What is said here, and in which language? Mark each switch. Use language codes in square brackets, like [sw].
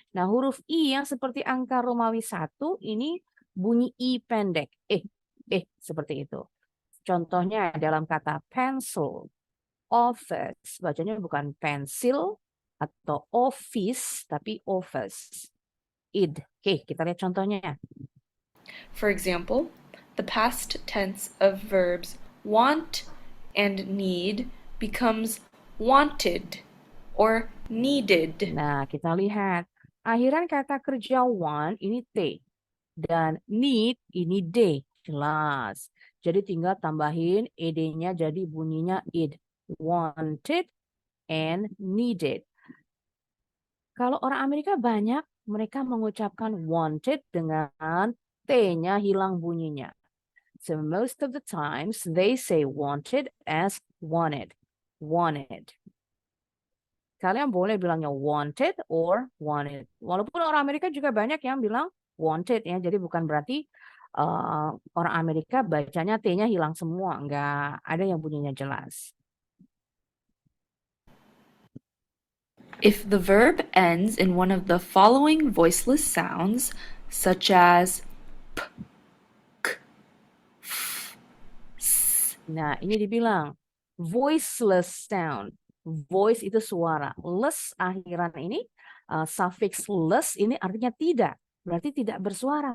[id] Nah, huruf I yang seperti angka Romawi 1 ini bunyi I pendek. Seperti itu. Contohnya dalam kata pencil, office, bacanya bukan pencil atau office, tapi office. Id. Oke, kita lihat contohnya. [en] For example, the past tense of verbs want and need becomes wanted or needed. [id] Nah, kita lihat. Akhiran kata kerja want ini T. Dan need ini D. Jelas. Jadi tinggal tambahin ed-nya jadi bunyinya id. Wanted and needed. Kalau orang Amerika banyak mereka mengucapkan wanted dengan T-nya hilang bunyinya. [en] So most of the times they say wanted as wanted. [id] Wanted. Kalian boleh bilangnya wanted or wanted. Walaupun orang Amerika juga banyak yang bilang wanted ya. Jadi bukan berarti orang Amerika bacanya T-nya hilang semua, nggak ada yang bunyinya jelas. [en] If the verb ends in one of the following voiceless sounds, such as p, k, f, s, [id] Nah, ini dibilang voiceless sound. Voice itu suara. Less akhiran ini, suffix less ini artinya tidak. Berarti tidak bersuara.